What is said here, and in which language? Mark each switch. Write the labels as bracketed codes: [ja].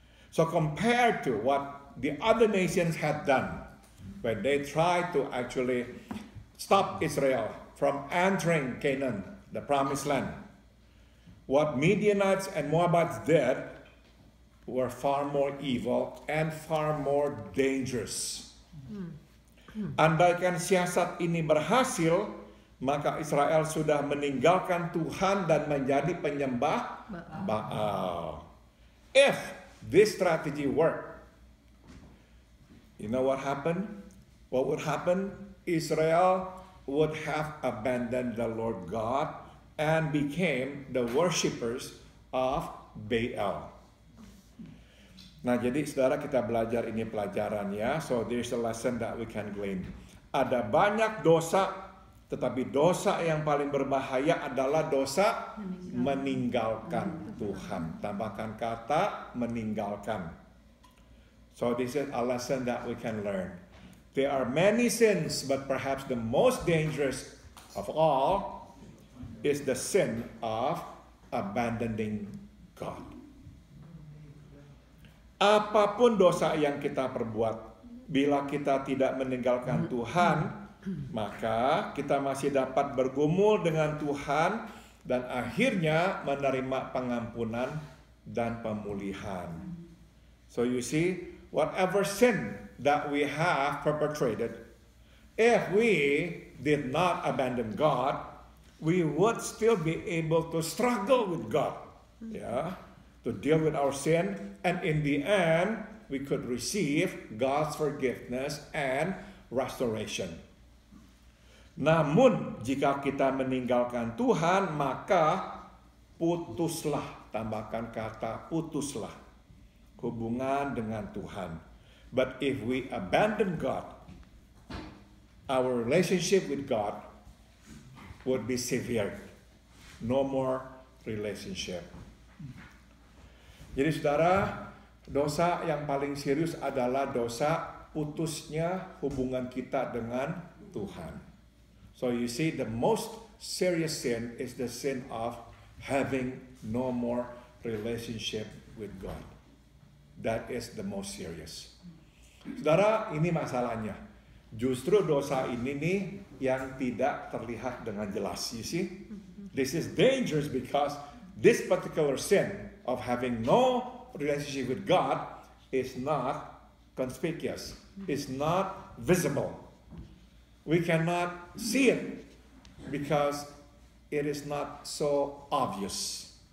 [en] So compared to what the other nations had done when they tried to actually stop Israel from entering Canaan, the promised land, what Midianites and Moabites did were far more evil and far more dangerous. [id] Andaikan siasat ini berhasil, maka Israel sudah meninggalkan Tuhan dan menjadi penyembah Baal. [en] If this strategy worked, you know what happened? What would happen? Israel would have abandoned the Lord God and became the worshippers of Baal. [id] Nah, jadi saudara, kita belajar ini pelajaran ya. [en] So there's a lesson that we can glean. [id] Ada banyak dosa, tetapi dosa yang paling berbahaya adalah dosa meninggalkan Tuhan. Tambahkan kata meninggalkan. [en] So this is a lesson that we can learn. There are many sins, but perhaps the most dangerous of all is the sin of abandoning God. [id] Apapun dosa yang kita perbuat, bila kita tidak meninggalkan Tuhan, maka kita masih dapat bergumul dengan Tuhan dan akhirnya menerima pengampunan dan pemulihan. [en] So you see, whatever sin that we have perpetrated, if we did not abandon God, we would still be able to struggle with God, to deal with our sin, and in the end, we could receive God's forgiveness and restoration. [id] Namun, jika kita meninggalkan Tuhan, maka putuslah, tambahkan kata putuslah, hubungan dengan Tuhan. [en] But if we abandon God, our relationship with God would be severed. No more relationship. [id] Jadi saudara, dosa yang paling serius adalah dosa putusnya hubungan kita dengan Tuhan. [en] So you see, the most serious sin is the sin of having no more relationship with God. That is the most serious. [id] Saudara, ini masalahnya. Justru dosa ini nih yang tidak terlihat dengan jelas. [en] You see, this is dangerous because this particular sin of having no relationship with God is not conspicuous. It's not visible. We cannot see it because it is not so obvious.